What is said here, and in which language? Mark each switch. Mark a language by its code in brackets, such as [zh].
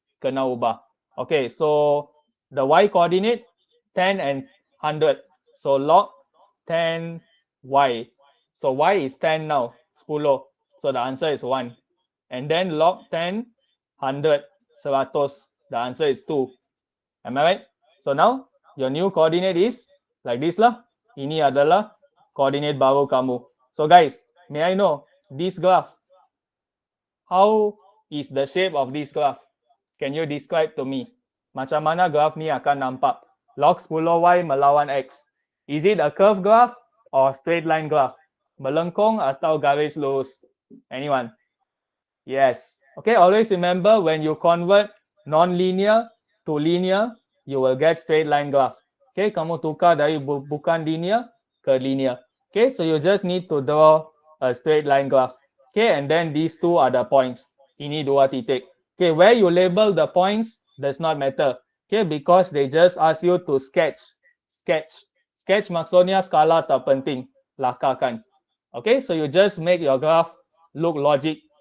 [ms] Kena ubah. [en] Okay, so the y coordinate, 10 and 100. So log 10y. So y is 10 now, 10. So the answer is 1. And then log 10, 100, 100. The answer is 2. Am I right? So now your new coordinate is like this lah. [ms] Ini adalah coordinate baru kamu. [en] So guys, may I know this graph? How is the shape of this graph? Can you describe to me? [ms] Macam mana graph ni akan nampak? [en] Log 10y melawan x. Is it a curve graph or straight line graph? [ms] Melengkung atau garis lurus? Anyone? Yes. [en] Okay, always remember when you convert non-linear to linear, you will get straight line graph. [ms] Okay, kamu tukar dari bukan linear ke linear. [en] Okay, so you just need to draw a straight line graph. Okay, and then these two are the points. [ms] Ini dua titik. [en] Okay, where you label the points does not matter. Okay, because they just ask you to sketch. Sketch [ms] maksudnya skala terpenting. Lakarkan. [en] Okay, so you just make your graph look logic.